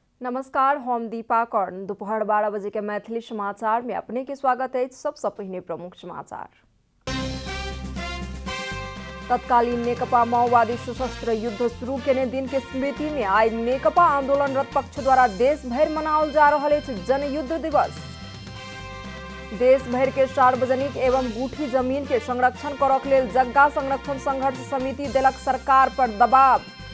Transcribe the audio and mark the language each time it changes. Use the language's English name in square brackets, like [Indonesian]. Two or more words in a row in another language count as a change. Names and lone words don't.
[Maithili] नमस्कार, हम दीपा कर्ण। दोपहर 12 बजे के मैथिली समाचार में अपने के स्वागत है। सबसे पहिने प्रमुख समाचार। तत्कालीन नेकपा माओवादी सशस्त्र युद्ध शुरू केने दिन के स्मृति में आई नेकपा आंदोलनरत पक्ष द्वारा देश भर मनाओल जा रहा है जनयुद्ध दिवस। देश भर के सार्वजनिक एवं गुठी जमीन के संरक्षण करक लेल जग्गा संरक्षण संघर्ष समिति देलक सरकार पर दबाव।